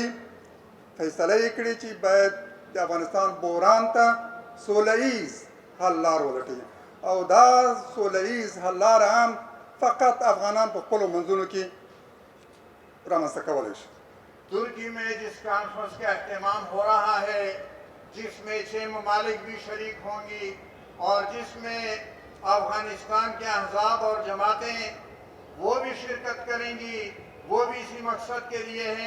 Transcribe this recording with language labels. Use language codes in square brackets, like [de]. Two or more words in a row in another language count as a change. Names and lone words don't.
[ps] فیصله یې کړې چې باید د افغانستان بحران ته سوله ایز حل لار ولټوي، او دا سوله ایز حل لاره هم فقط افغانان په خپلو منځونو کې رامنځته کولی شي. [ur] ترکی میں جس کانفرنس کا اہتمام ہو رہا ہے، جس میں 6 ممالک بھی شریک ہوں گی اور جس میں افغانستان کے احزاب اور جماعتیں وہ بھی شرکت کریں گی، وہ بھی اسی مقصد کے لیے ہیں.